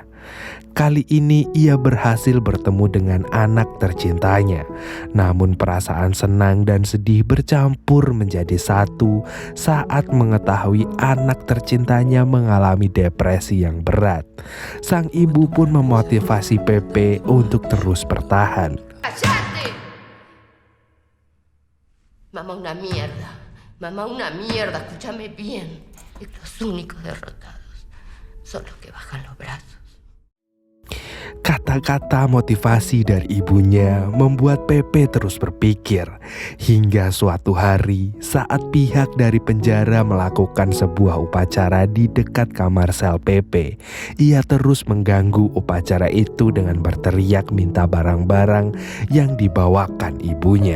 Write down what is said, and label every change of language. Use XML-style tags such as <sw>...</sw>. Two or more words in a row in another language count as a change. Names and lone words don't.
<id>Kali ini ia berhasil bertemu dengan anak tercintanya. Namun perasaan senang dan sedih bercampur menjadi satu saat mengetahui anak tercintanya mengalami depresi yang berat. Sang ibu pun memotivasi Pepe untuk terus bertahan.</id> <es>¡Cállate! Mamá una mierda. Mamá una mierda, escúchame bien. Y los únicos derrotados son los que bajan los brazos.</es> <id>Kata-kata motivasi dari ibunya membuat Pepe terus berpikir. Hingga suatu hari saat pihak dari penjara melakukan sebuah upacara di dekat kamar sel Pepe, ia terus mengganggu upacara itu dengan berteriak minta barang-barang yang dibawakan ibunya.</id>